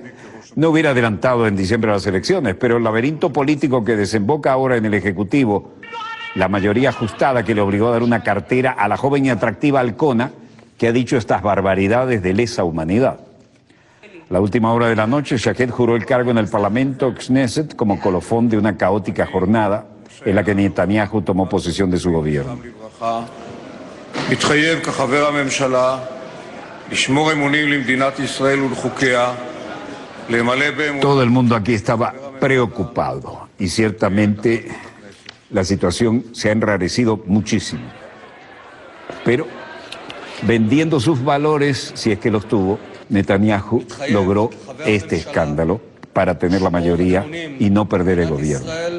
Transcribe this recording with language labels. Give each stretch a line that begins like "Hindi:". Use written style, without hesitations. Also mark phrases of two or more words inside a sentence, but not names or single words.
Spanish: No hubiera adelantado en diciembre las elecciones, pero el laberinto político que desemboca ahora en el Ejecutivo, la mayoría ajustada que le obligó a dar una cartera a la joven y atractiva halcona que ha dicho estas barbaridades de lesa humanidad. La última hora de la noche, Shaked juró el cargo en el Parlamento Knesset como colofón de una caótica jornada en la que Netanyahu tomó posesión de su gobierno.
Hebrew: מתחייב כחבר הממשלה לשמור אמונים למדינת ישראל ולחוקיה, למלא באמונה.
Spanish: Todo el mundo aquí estaba preocupado y ciertamente la situación se ha enrarecido muchísimo. Pero vendiendo sus valores, si es que los tuvo, Netanyahu logró este escándalo para tener la mayoría y no perder el gobierno.